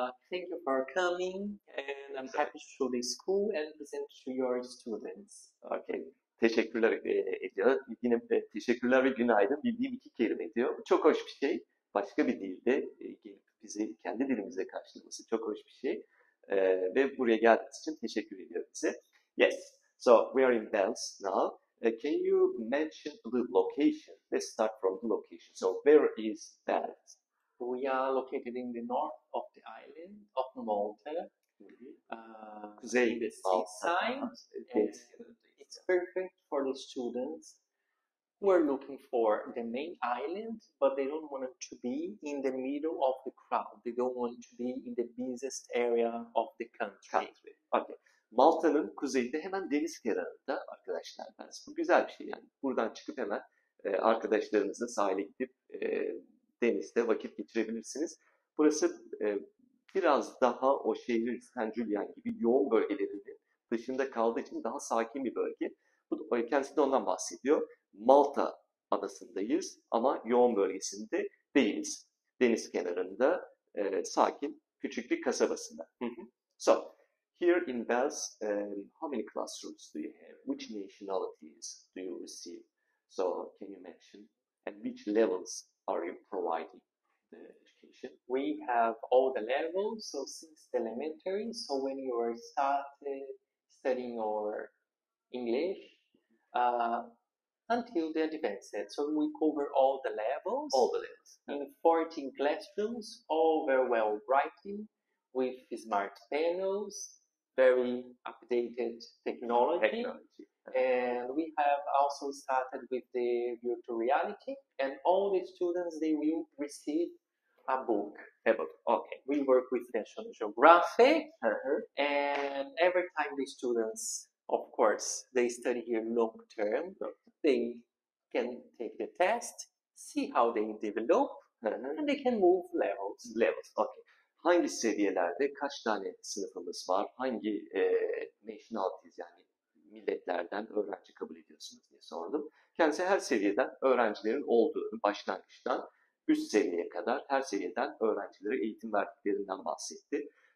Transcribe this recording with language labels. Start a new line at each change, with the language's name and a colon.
English: Thank you for coming, and I'm happy to show the school and present to your students.
Turkish: Okay. Teşekkürler ediyor. Yine teşekkürler ve günaydın bildiğim iki kelime diyor. Bu çok hoş bir şey. Başka bir dilde gelip bizi kendi dilimizle karşılaması çok hoş bir şey. Ve buraya geldiğiniz için teşekkür ediyorum size.
English: Yes. So we are in BELS now. Can you mention the location? Let's start from the location. So where is BELS? We are located in the north of the island of Malta, in the seaside. It's perfect for the students who are looking for the main island, but they don't want to be in the middle of the crowd. They don't want to be in the busiest area of the country. Okay.
Turkish: Malta'nın kuzeyinde hemen deniz kenarında arkadaşlar. Bu güzel bir şey yani. Buradan çıkıp hemen arkadaşlarınızla sahile gidip denizde vakit geçirebilirsiniz. Burası biraz daha o şehrin San Julian gibi yoğun bölgelerinin dışında kaldığı için daha sakin bir bölge. Kendisi de ondan bahsediyor. Malta adasındayız ama yoğun bölgesinde değiliz. Deniz kenarında sakin küçük bir kasabasında.
English: So, here in BELS, how many classrooms do you have? Which nationalities do you receive? So, can you mention? And which levels are you providing the education? We have all the levels, so since elementary, so when you are studying your English, until the advanced. So we cover all the levels. All the levels. In 14 classrooms, all very well writing, with smart panels, very updated technology. And we have also started with the virtual reality, and all the students, they will receive a book. A book. Okay. We work with National Geographic, Uh-huh. and every time the students, of course, they study here long term, they can take the test, see how they develop, Uh-huh. and they can move levels. Levels. Okay.
Turkish: Hangi seviyelerde kaç tane sınıfımız var? Hangi nationalities yani milletlerden öğrenci kabul ediyorsunuz diye sordum. Kendisi her seviyeden öğrencilerin olduğunu başlangıçtan üst seviyeye kadar her seviyeden öğrencilere eğitim verdiklerinden bahsetti.